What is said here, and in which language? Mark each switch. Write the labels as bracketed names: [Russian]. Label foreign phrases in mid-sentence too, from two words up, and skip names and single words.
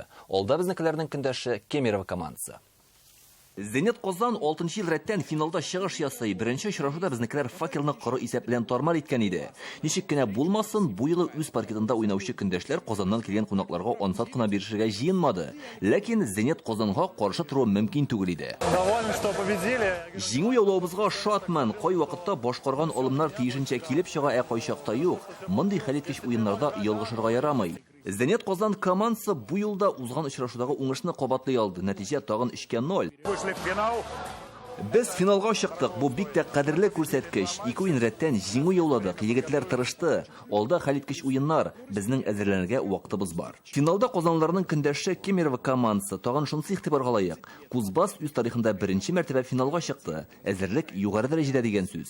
[Tatar] Алда безнекеләрнең көндәше Кемерово командасы. Зенит Казан 6 ел рәттән финалда чыгыш ясый. Беренче очрашуда безнекеләр факелны коры исәп белән тармар иткән иде. Ничек кенә булмасын, бу юлы үз паркетында уйнаучы көндәшләр Казаннан килгән кунакларга ансат кына биришергә җыенмады. Ләкин Зенит Казанга каршы тору мөмкин түгел иде. [Russian] Довольны, что победили. [Tatar] Җиңү яулавыбызга шатман. Кай вакытта башкарган алымнар тиешенчә килеп чыга, ә кайчакта юк. Мондый хәлиткеч уеннарда ялгышырга ярамый. Зенит Казан командасы бу елда узган очрашудагы уңышны кабатлый алды. Нәтиҗә тагын 3-0. [Russian] Вышли в финал. [Tatar] Без финалга чыктык. Бу бик тә кадерле күрсәткеч. 2 уен рәттән җиңү яуладык. Егетләр тырышты. Алда хәлиткеч уеннар. Безнең әзерләнергә вакытыбыз бар. Финалда казанлыларның көндәше Кемерово командасы тагын шунысы игътибарга лаек. Кузбасс үз тарихында беренче мәртәбә финалга чыкты. Әзерлек югары дәрәҗәдә дигән сүз.